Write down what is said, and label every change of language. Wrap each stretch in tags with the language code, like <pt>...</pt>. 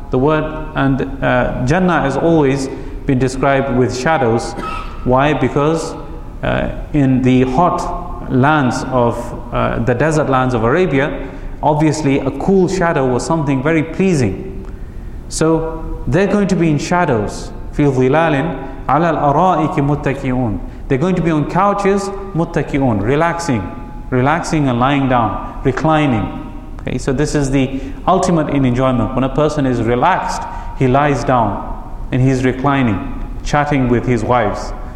<en>The word, and Jannah has always been described with shadows. Why? Because in the hot lands of the desert lands of Arabia, obviously a cool shadow was something very pleasing. So they're going to be in shadows.</en> <ar>في ظلالٍ على الأرائك متكئون.</ar> <en>They're going to be on couches, متكئون, relaxing and lying down, reclining. Okay, so this is the ultimate in enjoyment. When a person is relaxed, he lies down and he's reclining, chatting with his wives.</en>